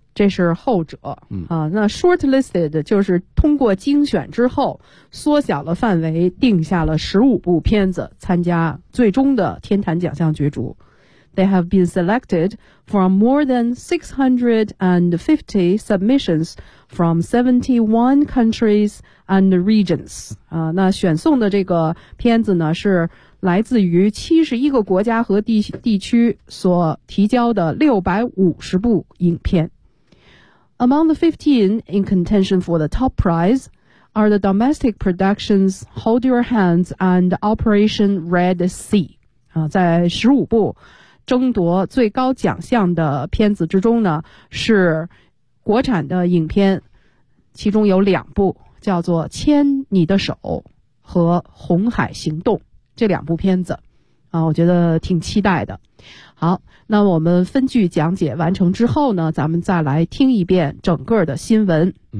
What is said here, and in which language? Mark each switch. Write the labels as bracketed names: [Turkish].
[Chinese] 这是后者。那 shortlisted 就是通过精选之后，缩小了范围，定下了15部片子参加最终的天坛奖项角逐。 [English] They have been selected from more than 650 submissions from 71 countries and regions. [Chinese] 那选送的这个片子呢是来自于71个国家和地区所提交的650部影片。 [English] Among the 15 in contention for the top prize are the domestic productions Hold Your Hands and Operation Red Sea. [Chinese] 在15部争夺最高奖项的片子之中呢是国产的影片其中有两部叫做牵你的手和红海行动。这两部片子啊，我觉得挺期待的。好，那我们分句讲解完成之后呢，咱们再来听一遍整个的新闻。